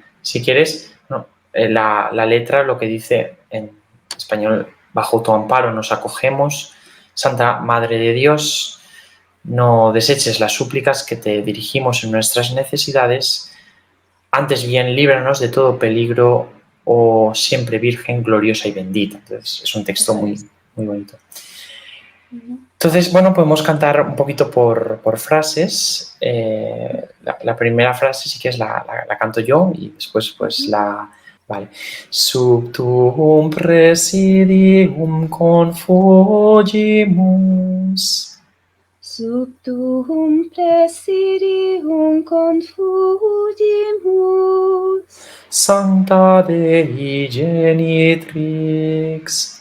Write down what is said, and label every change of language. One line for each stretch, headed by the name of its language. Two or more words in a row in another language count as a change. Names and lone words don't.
Spanish: Si quieres, la letra lo que dice en español, bajo tu amparo nos acogemos, Santa Madre de Dios, no deseches las súplicas que te dirigimos en nuestras necesidades, antes bien líbranos de todo peligro, oh siempre Virgen gloriosa y bendita. Entonces es un texto muy, muy bonito. Entonces, bueno, podemos cantar un poquito por frases. La primera frase sí que es la canto yo y después pues Vale.
Latin: Subtum presidium confugimus. Subtum presidium confugimus. Sancta Dei Genitrix.